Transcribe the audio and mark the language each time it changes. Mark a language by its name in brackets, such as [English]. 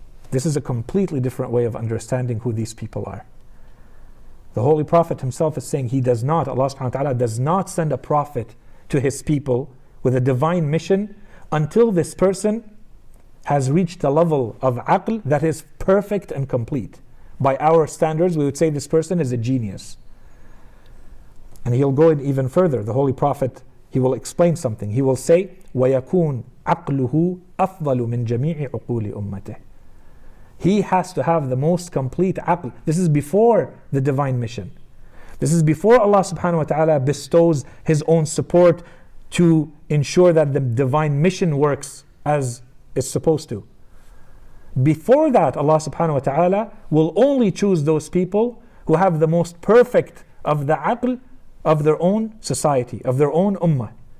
[English] This is a completely different way of understanding who these people are. The Holy Prophet himself is saying he does not, Allah subhanahu wa ta'ala does not send a prophet to his people with a divine mission until this person has reached a level of aql that is perfect and complete. By our standards, we would say this person is a genius. And he'll go in even further. The Holy Prophet, he will explain something. He will say, [Arabic] وَيَكُونْ عَقْلُهُ أَفْضَلُ مِنْ جَمِيعِ عُقُولِ أُمَّتِهِ. [English] He has to have the most complete aql. This is before the divine mission. This is before Allah subhanahu wa ta'ala bestows His own support to ensure that the divine mission works as it's supposed to. Before that, Allah subhanahu wa ta'ala will only choose those people who have the most perfect of the aql of their own society, of their own ummah.